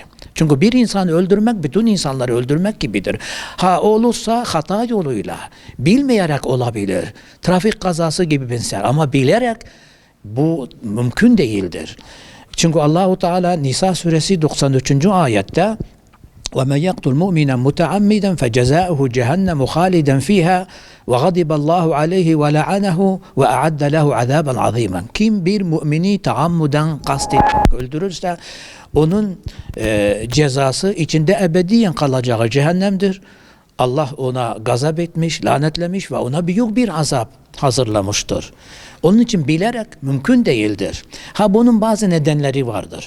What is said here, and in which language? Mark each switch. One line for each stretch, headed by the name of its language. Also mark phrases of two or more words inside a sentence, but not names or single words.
Turkish: Çünkü bir insanı öldürmek bütün insanları öldürmek gibidir. Ha olursa hata yoluyla, bilmeyerek olabilir. Trafik kazası gibi benzer ama bilerek bu mümkün değildir. Çünkü Allahu Teala Nisa suresi 93.
Arabic: ayette وَمَنْ يَقْتُلْ مُؤْمِنًا مُتَعَمِّدًا فَجَزَاؤُهُ جَهَنَّمُ خَالِدًا فِيهَا وَغَضِبَ اللّٰهُ عَلَيْهِ وَلَعَنَهُ وَأَعَدَّ لَهُ عَذَابًا عَظِيمًا.
Turkish: Kim bir mümini taammuden kastederek öldürürse onun cezası içinde ebediyen kalacağı cehennemdir. Allah ona gazap etmiş, lanetlemiş ve ona büyük bir azap hazırlamıştır. Onun için bilerek mümkün değildir. Ha bunun bazı nedenleri vardır.